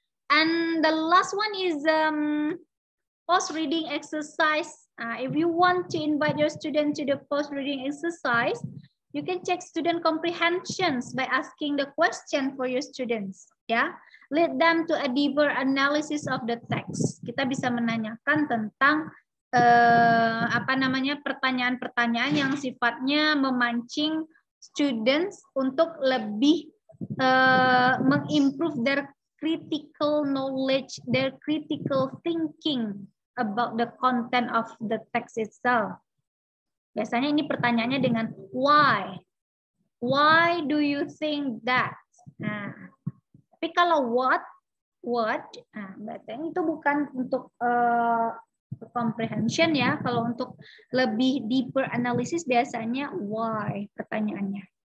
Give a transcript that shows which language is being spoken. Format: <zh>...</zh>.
<en>And the last one is post-reading exercise. If you want to invite your student to the post-reading exercise, you can check student comprehensions by asking the question for your students. Ya, lead them to a deeper analysis of the text.</en> <id>Kita bisa menanyakan tentang pertanyaan-pertanyaan yang sifatnya memancing students untuk lebih mengimprove</id> <en>their critical knowledge, their critical thinking about the content of the text itself.</en> <id>Biasanya ini pertanyaannya dengan why.</id> <en>Why do you think that?</en> <id>Nah, tapi kalau what, nah, berarti itu bukan untuk comprehension ya. Kalau untuk lebih</id> <en>deeper analysis</en> <id>biasanya why pertanyaannya.</id>